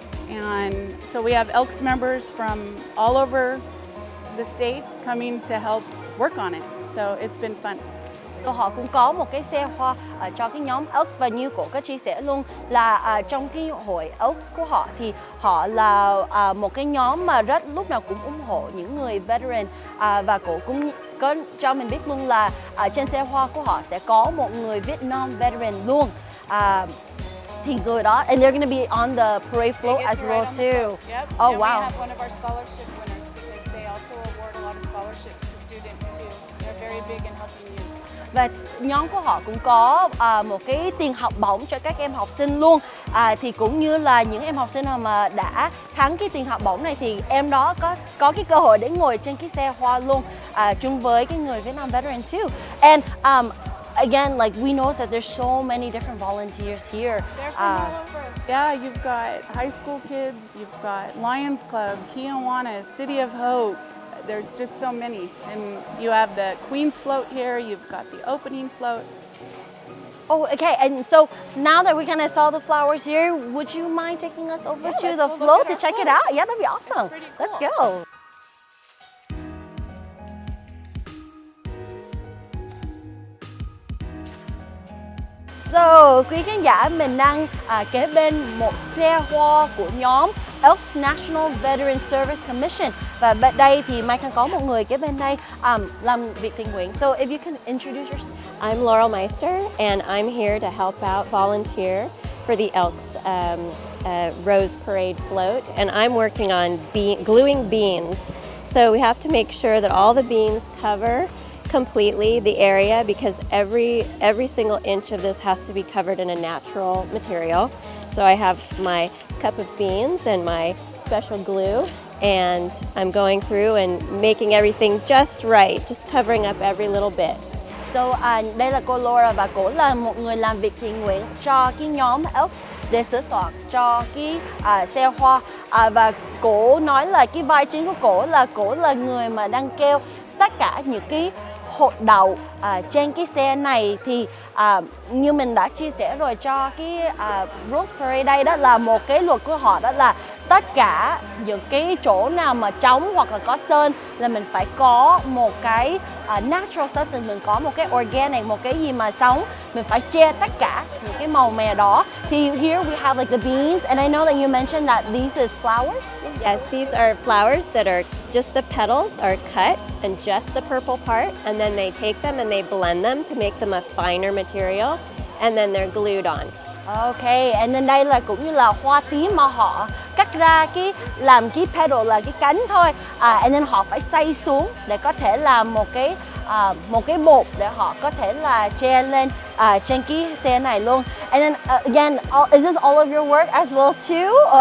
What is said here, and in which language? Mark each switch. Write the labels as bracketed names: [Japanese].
[English] And so we have Elks members from all over the state coming to help work on it. So it's been fun. [Vietnamese] So họ cũng có một cái xe hoa cho cái nhóm Elks, và như cô có chia sẻ luôn là trong cái hội Elks của họ thì họ là một cái nhóm mà rất lúc nào cũng ủng hộ những người veteran, và cô cũng có cho mình biết luôn là trên xe hoa của họ sẽ có một người [English] Vietnam veteran [Vietnamese] luôn. Thì người đó, [English] and they're going to be on the parade float as well too. Yep. Oh and wow. We have one of our scholarship winners because they also award a lot of scholarships to students too. They're very big in helping youth. [Vietnamese] Và nhóm của họ cũng có một cái tiền học bổng cho các em học sinh luôn. Thì cũng như là những em học sinh nào mà đã thắng cái tiền học bổng này thì em đó có cái cơ hội để ngồi trên cái xe hoa luôn, chung với cái người [English] Vietnam veteran too. And again, like we know that there's so many different volunteers here. They're from all over. Yeah, you've got high school kids, you've got Lions Club, Kiwanis, City of Hope. There's just so many. And you have the Queen's float here, you've got the opening float. Oh, okay. And so now that we kind of saw the flowers here, would you mind taking us over to the float to check it out? Yeah, that'd be awesome. Let's go. [Vietnamese] So, quý khán giả, mình đang kế bên một xe hoa của nhóm Elks National Veteran Service Commission, và bên đây thì Mai Khang có một người kế bên đây làm việc thiện nguyện. [English] So, if you can introduce yourself. I'm Laurel Meister, and I'm here to help out, volunteer for the Elks Rose Parade float, and I'm working on gluing beans. So we have to make sure that all the beans cover completely the area, because every single inch of this has to be covered in a natural material. So I have my cup of beans and my special glue, and I'm going through and making everything just right, just covering up every little bit. [Vietnamese] So, đây là cô Laura và cô là một người làm việc thiện nguyện cho cái nhóm Elks để sửa soạn cho cái xe hoa, và cô nói là cái vai chính của cô là người mà đang kêu tất cả những cái hột đậu trên cái xe này. Thì như mình đã chia sẻ rồi, cho cái Rose Parade đây đó là một cái luật của họ, đó là tất cả những cái chỗ nào mà trống hoặc là có sơn là mình phải có một cái [English] natural substance, [Vietnamese] mình có một cái organic, một cái gì mà sống, mình phải che tất cả những cái màu mè đó. Thì [English] here we have like the beans, and I know that you mentioned that these is flowers. Yes, these are flowers that are just the petals are cut and just the purple part, and then they take them and they blend them to make them a finer material, and then they're glued on. Ok, and then [Vietnamese] đây là cũng như là hoa tím mà họ cắt ra làm cái petal là cái cánh thôi, [English] and then [Vietnamese] họ phải xay xuống để có thể làm một cái bột để họ có thể là che lên trên cái xe này luôn. [English] And then again, is this all of your work as well too?